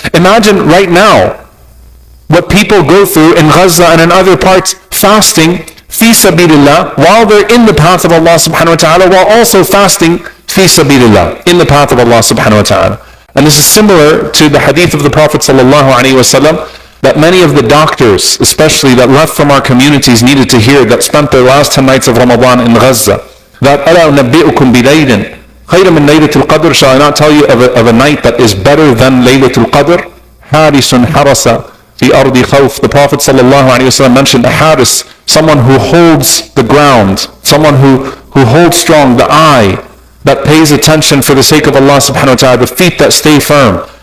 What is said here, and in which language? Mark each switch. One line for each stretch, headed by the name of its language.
English: Imagine right now what people go through in Gaza and in other parts, fasting fi sabilillah while they're in the path of Allah subhanahu wa ta'ala, while also fasting fi sabilillah in the path of Allah subhanahu wa ta'ala. And this is similar to the hadith of the Prophet sallallahu alaihi wasallam that many of the doctors, especially that left from our communities, needed to hear, that spent their last 10 nights of Ramadan in Gaza. That
Arabic: أَلَا أُنَبِّئُكُمْ بِلَيْلٍ خَيْرًا مِنْ لَيْلَةِ الْقَدْرِ.
English: Shall I not tell you of a night that is better than Laylatul Qadr?
Arabic: حَارِسٌ حَرَسَ فِي أَرْضِ خَوْفٍ.
English: The Prophet ﷺ mentioned a haris, someone who holds the ground, someone who holds strong, the eye that pays attention for the sake of Allah subhanahu wa ta'ala, the feet that stay firm.